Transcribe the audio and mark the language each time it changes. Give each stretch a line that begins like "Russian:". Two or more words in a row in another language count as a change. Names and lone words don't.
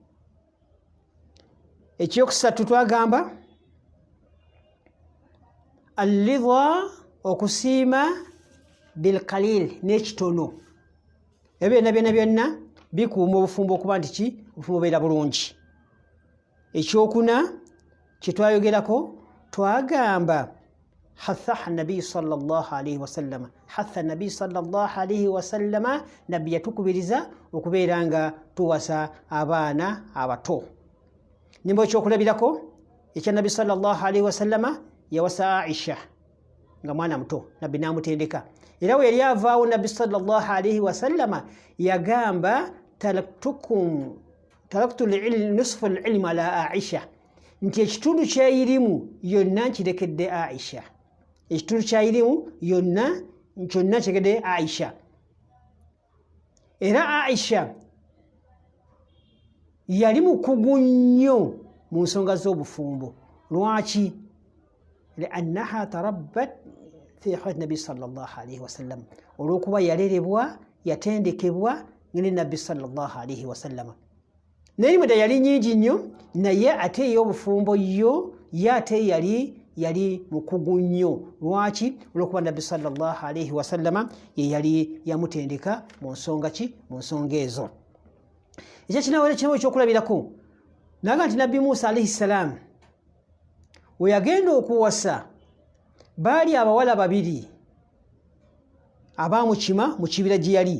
Ganda: Ekyokusatu twagamba alidha, okusiima bilkalil, n'ekitono. Ebyo byonna bikuuma obufumbo okuba nti obufumbo bubeera bulungi. Ekyokuna kye twayogerako twagamba
Arabic: هذا نبي صلى الله عليه وسلم، هذا نبي صلى الله عليه وسلم,
Ganda: nabbi yatukubiriza okubeera nga tuwasa abaana abato. Nimba ekyokulabirako ekya nabbi
Arabic: صلى الله عليه وسلم
Ganda: yawasa Aisha nga mwana muto, nabbi n'amutendeka. Era we yali avaawo nabbi
Arabic: صلى الله عليه وسلم yagamba تركت نصف العلم على عائشة,
Ganda: nti ekitundu ky'irimu yonna nkirekedde Aisha. Ekitundu ky'irimu yonna kyonna nkirekedde Aisha. Era Aisha yali mukugu nnyo mu nsonga z'obufumbo.
Arabic: Lwaki? لأنها تربت في حياة النبي صلى الله عليه وسلم,
Ganda: olw'okuba yalerebwa yatendekebwa ne nabbi
Arabic: صلى الله عليه وسلم.
Ganda: N'erimu ddala yali nnyingi nnyo, naye ate ey'obufumbo yo ye ate yali mukugu nnyo. Lwaki? Olw'okuba nabbi
Arabic: صلى الله عليه وسلم
Ganda: ye yali yamutendeka mu nsonga ezo. Ekyo kinawo ekyokulabirako naga nti nabbi Musa
Arabic: عليه السلام
Ganda: we yagenda okuwasa baali abawala babiri abaamukima mu kibira gye yali.